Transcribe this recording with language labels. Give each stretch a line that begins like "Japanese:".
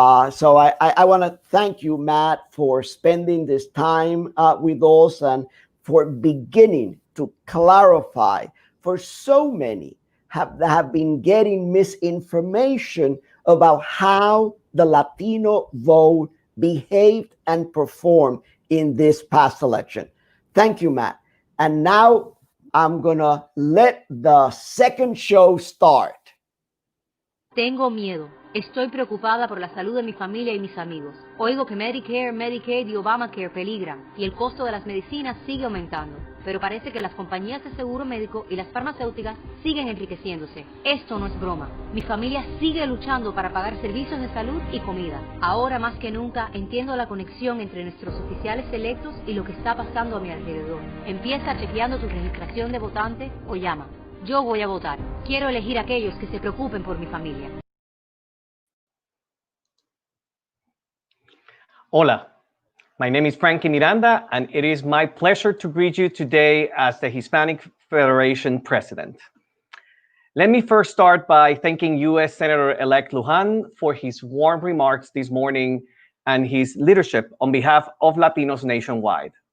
English: So I want to thank you, Matt, for spending this time with us and for beginning to clarify for so many have been getting misinformation about how the Latino vote behaved and performed in this past election. Thank you, Matt. And now I'm going to let the second show start.
Spanish: Tengo miedo. Estoy preocupada por la salud de mi familia y mis amigos. Oigo que Medicare, Medicaid y Obamacare peligran y el costo de las medicinas sigue aumentando. Pero parece que las compañías de seguro médico y las farmacéuticas siguen enriqueciéndose. Esto no es broma. Mi familia sigue luchando para pagar servicios de salud y comida. Ahora más que nunca entiendo la conexión entre nuestros oficiales electos y lo que está pasando a mi alrededor. Empieza chequeando tu registración de votante o llama. Yo voy a votar. Quiero elegir a aquellos que se preocupen por mi familia.
English: Hola, my name is Frankie Miranda, and it is my pleasure to greet you today as the Hispanic Federation President. Let me first start by thanking U.S. Senator-elect Lujan for his warm remarks this morning and his leadership on behalf of Latinos nationwide.